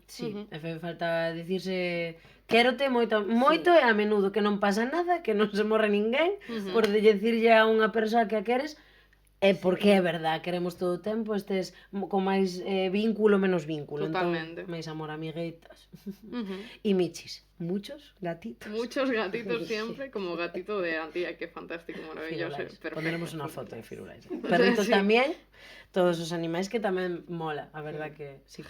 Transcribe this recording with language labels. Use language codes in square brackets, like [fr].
[gl] Sí, e fai falta dicirse quérote moito e a menudo, que non pasa nada, que non se morre ninguén, por decirlle a unha persoa que a queres, é porque é verdad, queremos todo o tempo, estes con máis vínculo, menos vínculo. Totalmente. Entón, máis amor, amiguitas. [es] E michis, muchos gatitos. Muchos gatitos siempre, como gatito de Antía, que fantástico, maravilloso, Firulais. perfecto. [gl] Pondremos unha foto de Firulais. [es] Perritos Sí. [gl] tamén, todos os animais que tamén mola, a verdad que sí que